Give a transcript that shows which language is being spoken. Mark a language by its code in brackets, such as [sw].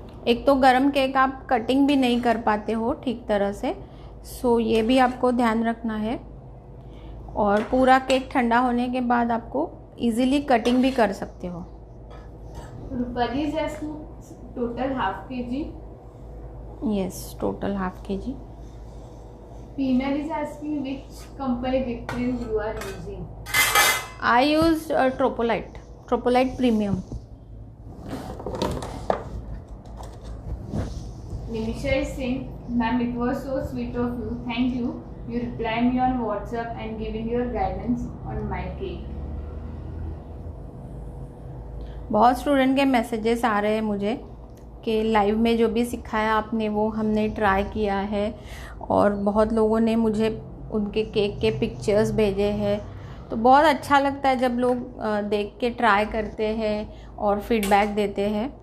[hi] एक तो गरम केक आप कटिंग भी नहीं कर पाते हो ठीक तरह से, सो ये भी आपको ध्यान रखना है। और पूरा केक ठंडा होने के बाद आपको इजीली कटिंग भी कर सकते हो। [en] Rupali is asking, total half kg. Yes, total half kg. Peenal is asking, which company whip cream you are using? I used Tropolite Premium. Nimisha is saying, ma'am, it was so sweet of you. Thank you. You replied me on WhatsApp and giving your guidance on my cake. [hi] बहुत student के messages आ रहे हैं मुझे कि live में जो भी सिखाया आपने वो हमने ट्राई किया है, और बहुत लोगों ने मुझे उनके केक के पिक्चर्स भेजे हैं। तो बहुत अच्छा लगता है जब लोग देख के ट्राई करते हैं और फीडबैक देते हैं।